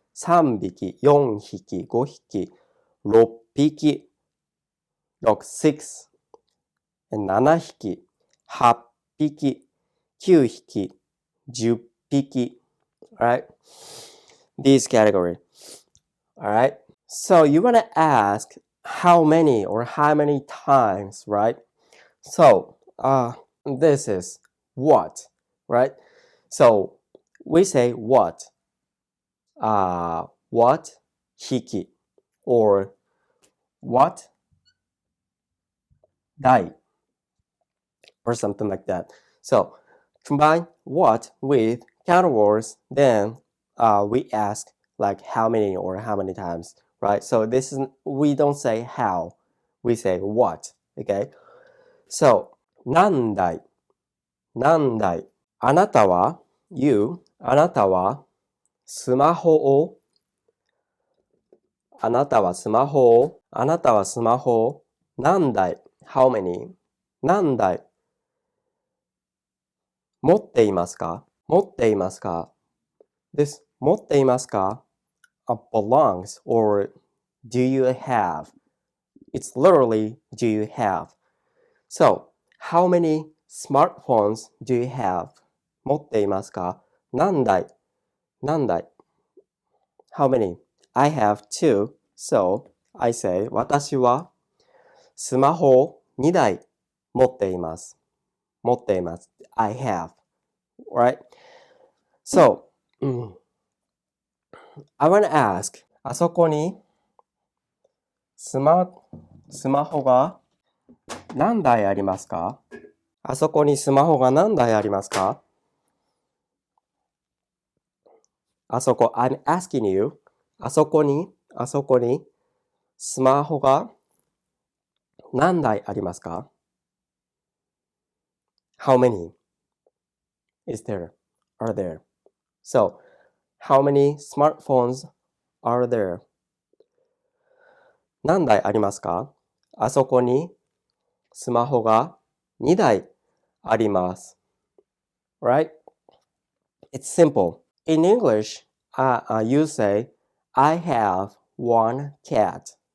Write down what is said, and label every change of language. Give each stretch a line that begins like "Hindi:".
Japanese: 三匹, 四匹, 五匹, 六匹,
English: 6, and
Japanese: 七匹, 八匹, 九匹, 10匹,
English: right? This category. Alright? So you want to ask how many or how many times, right? So, this is what, right? So, we say what, what, hiki, or what, dai, or something like that. So, combine what with counter words, then we ask like how many or how many times, right? So this is, we don't say how, we say what, okay?
Japanese: So, 何台、何台。あなたは、
English: you、
Japanese: あなたはスマホを、あなたはスマホを、あなたはスマホを何台、
English: how many、
Japanese: 何台持っていますか、持っていますか。
English: This
Japanese: 持っていますか
English: belongs or do you have. It's literally do you have. So, how many smartphones do you have?
Japanese: 持っていますか、何台、何台。
English: How many? I have two. So, I say
Japanese: 私はスマホ2台持っています。持っています。
English: I have. Right? So, I want to ask,
Japanese: あそこにスマホが何台ありますか？あそこにスマホが何台ありますか？あそこ、
English: I'm asking you,
Japanese: あそこにスマホが何台ありますか？
English: How many is there? Are there? So, how many smartphones are there?
Japanese: 何台ありますか？あそこにスマホが2台あります。
English: Right? It's simple. In English, you say, I have one cat.